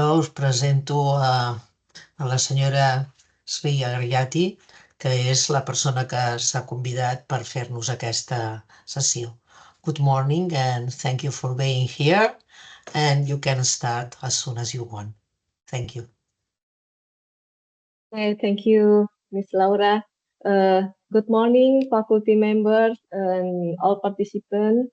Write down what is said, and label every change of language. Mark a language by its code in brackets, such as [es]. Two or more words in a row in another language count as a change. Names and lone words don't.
[ca] Us presento a la senyora Sri Agriati, que és la persona que s'ha convidat per fer-nos aquesta sessió. [en] Good morning and thank you for being here, and you can start as soon as you want. Thank you. Thank you, Ms. Laura. Good morning, faculty members and all participants.